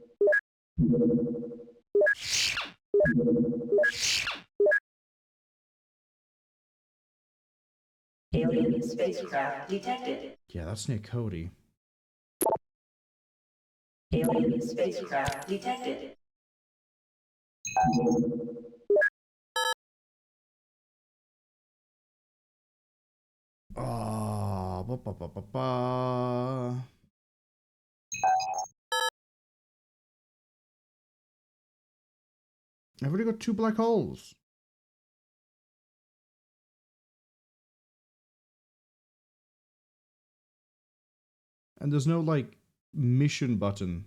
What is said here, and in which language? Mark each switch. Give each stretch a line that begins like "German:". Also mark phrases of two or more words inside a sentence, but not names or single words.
English: Alien spacecraft detected. Yeah, that's near Cody. Alien spacecraft detected. Ah, ba ba ba ba ba. I've already got 2 black holes. And there's no, like, mission button.